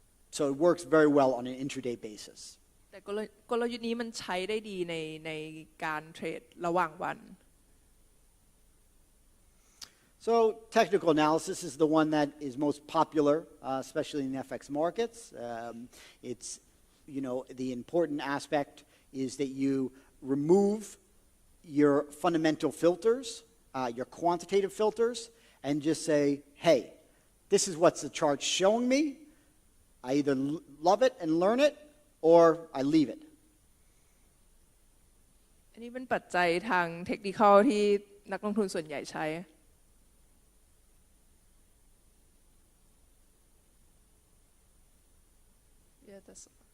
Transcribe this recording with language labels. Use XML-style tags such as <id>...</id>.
<en>So it works very well on an intraday basis.</en> <th>แต่กลยุทธ์นี้มันใช้ได้ดีในการเทรดระหว่างวัน</th> <en>So technical analysis is the one that is most popular, especially in the FX markets. It's, the important aspect is that you remove your fundamental filters, your quantitative filters, and just say, hey, this is what the chart's showing me. I either love it and learn it, or I leave it.</en> <th>อันนี้เป็นปัจจัยทางเทคนิคอลที่นักลงทุนส่วนใหญ่ใช้</th> <en>Yeah, that's.</en>